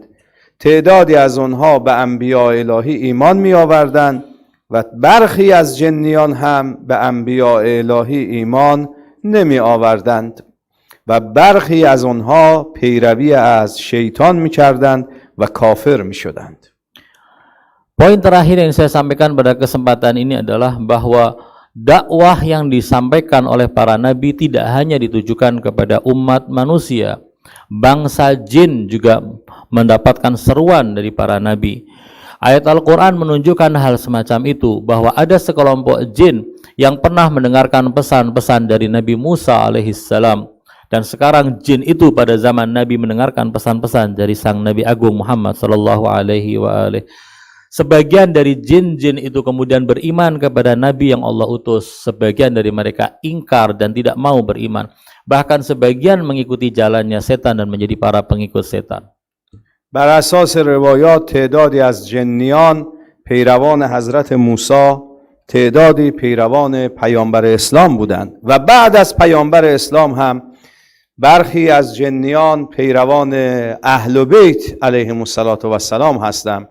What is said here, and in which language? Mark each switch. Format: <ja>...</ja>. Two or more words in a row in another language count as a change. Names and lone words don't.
<fa>تعدادی از اونها به انبیاء الهی ایمان می آوردند و برخی از جنیان هم به انبیاء الهی ایمان نمی آوردند و برخی از اونها پیروی از شیطان می کردند و کافر می شدند.</fa> <id>Poin terakhir yang saya sampaikan pada kesempatan ini adalah bahwa dakwah yang disampaikan oleh para nabi tidak hanya ditujukan kepada umat manusia, bangsa jin juga mendapatkan seruan dari para nabi. Ayat Al-Quran menunjukkan hal semacam itu, bahwa ada sekelompok jin yang pernah mendengarkan pesan-pesan dari Nabi Musa alaihissalam, dan sekarang jin itu pada zaman Nabi mendengarkan pesan-pesan dari sang Nabi Agung Muhammad</id> <ar>صلى الله عليه وآله.</ar> <id>Sebagian dari jin-jin itu kemudian beriman kepada Nabi yang Allah utus, sebagian dari mereka ingkar dan tidak mau beriman, bahkan sebagian mengikuti jalannya setan dan menjadi para pengikut setan.</id> <fa>بر اساس روایات تعدادی از جنیان پیروان حضرت موسی، تعدادی پیروان پیامبر اسلام بودند و بعد از پیامبر اسلام هم برخی از جنیان پیروان اهل بیت</fa> <ar>علیهم السلام</ar> <fa>هستند.</fa>